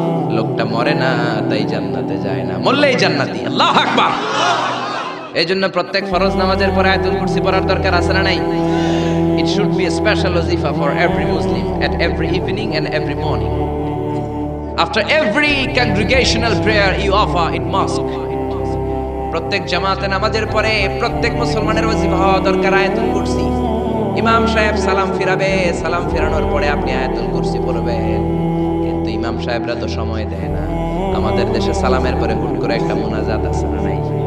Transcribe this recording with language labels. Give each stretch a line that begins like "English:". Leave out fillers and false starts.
Bangla: লোকটা মরে না, তাই জান্নাতে যায় না, মরলেই জান্নাতি। আল্লাহু আকবার। এই জন্য প্রত্যেক ফরজ নামাজের পরে আয়াতুল কুরসি পড়ার দরকার আছে না নাই?
English: It should be a special wazifa for every Muslim at every evening and every morning. After every congregational prayer you offer in mosque.
Bangla: প্রত্যেক জামাতে নামাজের পরে প্রত্যেক মুসলমানের ওয়াজিফা হওয়া দরকার আয়াতুল কুরসি। ইমাম সাহেব সালাম ফিরাবে, সালাম ফেরানোর পরে আপনি আয়াতুল কুরসি পড়বেন। কিন্তু ইমাম সাহেবরা তো সময় দেয় না। আমাদের দেশে সালামের পরে হুট করে একটা মোনাজাত আছে না নাই?